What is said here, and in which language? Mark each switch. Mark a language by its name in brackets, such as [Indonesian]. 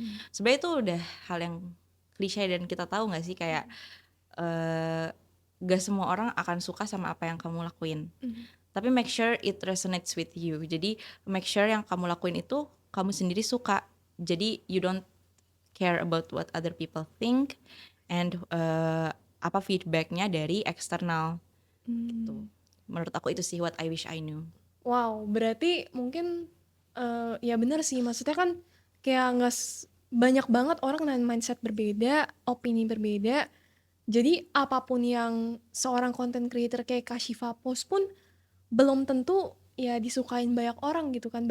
[Indonesian] Sebenarnya itu udah hal yang klise dan kita tahu gak sih kayak gak semua orang akan suka sama apa yang kamu lakuin. [English] Tapi make sure it resonates with you. [Indonesian] Jadi make sure yang kamu lakuin itu kamu sendiri suka. [English] Jadi you don't care about what other people think, and [Indonesian] apa feedbacknya dari eksternal gitu. Hmm. Menurut aku itu sih [English] what I wish I knew. [Indonesian] Wow, berarti mungkin ya benar sih. Maksudnya kan kayak nggak banyak banget orang dengan mindset berbeda, opini berbeda. Jadi apapun yang seorang content creator kayak Kak Shiva post pun belum tentu ya disukain banyak orang gitu kan.